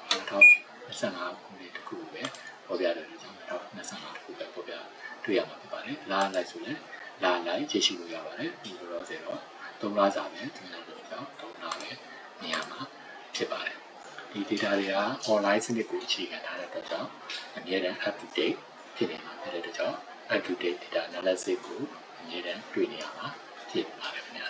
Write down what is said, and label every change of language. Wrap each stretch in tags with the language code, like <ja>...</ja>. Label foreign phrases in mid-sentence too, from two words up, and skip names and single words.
<my>တော်2025ခုနှစ်တစ်ခုပဲပေါ်ပြတယ်လို့ကျွန်တော်2025တစ်ခုပဲပေါ်ပြတွေ့ရမှာဖြစ်ပါတယ်လာလိုက်ဆိုလည်းလာလိုက်ကြည့်ရှုလို့ရပါတယ်ဒီလောလောဆယ်တော့3လစာပဲဒီလိုတော့ကြောင့်3လပဲနေရာမှာဖြစ်ပါတယ်ဒီ data တွေက online စနစ်ကိုအခြေခံထားတဲ့အတွက်ကြောင့်အမြဲတမ်း</my> <en>up to date</en> <my>ဖြစ်နေမှာဖြစ်တဲ့အတွက်ကြောင့်</my> <en>up to date data analysis</en> <my>ကိုအမြဲတမ်းတွေ့နေရမှာဖြစ်ပါတယ်</my>